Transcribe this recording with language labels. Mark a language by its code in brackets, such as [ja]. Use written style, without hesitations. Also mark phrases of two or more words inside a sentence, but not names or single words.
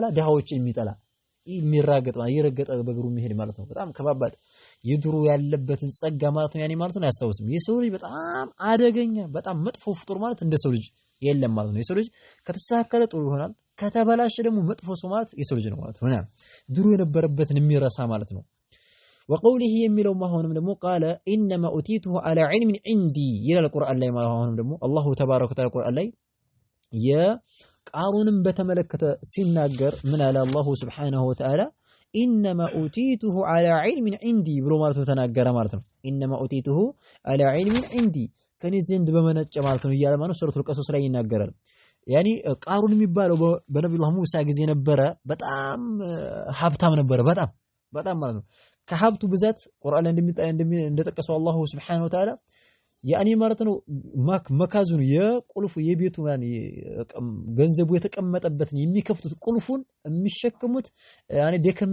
[am] ደሃዎችን የሚጠላ የሚራገጥ ማለት እየረገጠ በእግሩ የሚሄድ ማለት ነው። በጣም ከባባድ የድሮ ያለበትን ጸጋ ማለት ነው ያኔ ማለት ነው አያስታውስም። የሰው ልጅ በጣም አደገኛ በጣም መጥፎ ፍጡር ማለት እንደ ሰው ልጅ የለም ማለት ነው። የሰው ልጅ ከተስተካከለ ጥሩ ይሆናል፣ ከተበላሸ ደግሞ መጥፎ ሰው ማለት የሰው ልጅ ነው ማለት ነው። ድሮ የነበረበትን የሚረሳ ማለት ነው። وقوله የሚለው ማሆንም ደግሞ [ar] قال انما اتيته على علم عندي [am] ይላል ቁርአን ላይ ማሆንም ደግሞ [ar] الله تبارك وتعالى [am] ቁርአን ላይ የቃሩንም በተመለከተ ሲናገር ምን አለ [ar] الله سبحانه وتعالى انما اتيته على علم عندي [am] ብሎ ማለት ተናገረ ማለት ነው። [ar] انما اتيته على علم عندي [am] ከኔ ዘንድ በመነጨ ማለት ነው እያለ ማለት ሱረቱል ቀሶስ ላይ ይናገራል። ያኒ ቃሩን የሚባለው በነብዩላህ ሙሳ ጊዜ ነበረ በጣም ሀብታም ነበረ በጣም ማለት ነው። ከሀብቱ ብዛት ቁርአን እንደጠቀሰው [ar] الله سبحانه وتعالى [am] ያኒ ማለት ነው መካዙን የቁልፉ የቤቱ ያኒ ገንዘቡ የተቀመጠበትን የሚከፍቱት ቁልፉን የሚሸከሙት ያኒ ደከም